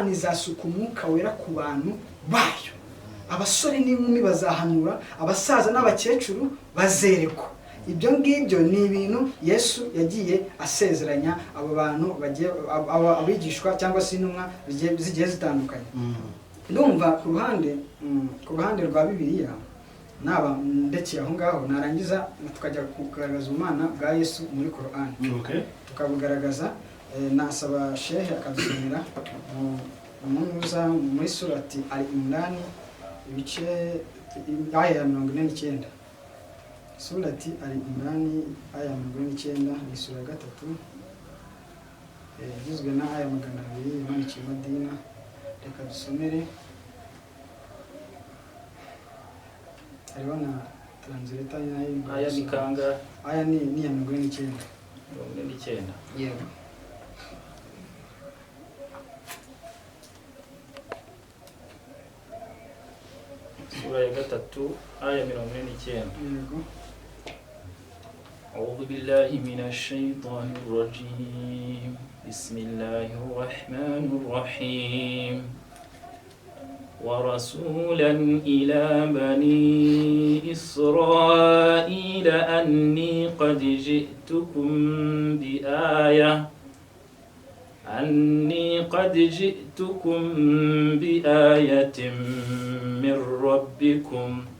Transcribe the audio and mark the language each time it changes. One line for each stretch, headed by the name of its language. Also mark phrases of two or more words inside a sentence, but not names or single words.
Kinyarwanda: izasuka umwuka wera ku bantu bayo abasore n'inkumi bazahanura abasaza n'abakecuru bazerekwa ibyo ngibyo ni ibintu Yesu yagiye asezeranya abo bantu bagiye abigishwa cyangwa se intumwa zigiye zitandukanye ndumva ku ruhande rwa Bibiliya naba ndekeye aho ngaho narangiza tukajya kugaragaza ubumana bwa Yesu muri Qur'an tukabugaragaza nasaba shehe akadusomera umuza muri surati Al-Imran ibice aya ya 49 surati Al-Imran aya 49 ni sura gatatu igizwe na aya 200 imanukiye Madina reka dusomere hariho na translator aya nikanga aya ni ya 49 yego sura ya gatatu aya 49 yego
Arabic: أعوذ بالله من الشيطان الرجيم بسم الله الرحمن الرحيم ورسولا إلى بني إسرائيل أني قد جئتكم بآية من ربكم